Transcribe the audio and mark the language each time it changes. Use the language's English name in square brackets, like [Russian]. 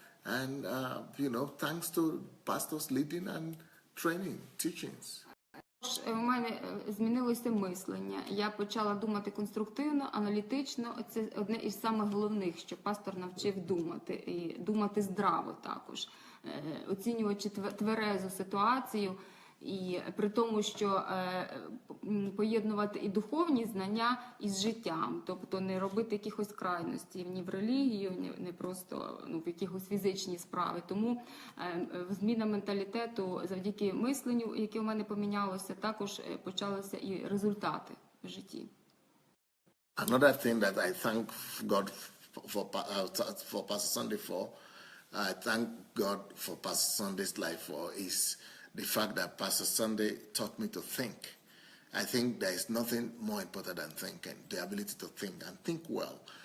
[English] And, thanks to pastors leading and training, teachings. [Ukrainian] У мене змінилося мислення. Я почала думати конструктивно, аналітично. Це одне із самих головних, що пастор навчив думати. І думати здраво також. Оцінювати тверезу ситуацію. І при тому, що поєднувати і духовні знання із життям. Тобто не робити якихось крайностей ні в релігію, не просто в якихось фізичні справи. Тому зміна менталітету завдяки мисленню, яке у мене помінялося, також почалися і результати в житті. [English] Another thing that I thank God for Pastor Sandey for, I thank God for Pastor Sandey's life for is the fact that Pastor Sandey taught me to think. I think there is nothing more important than thinking, the ability to think and think well.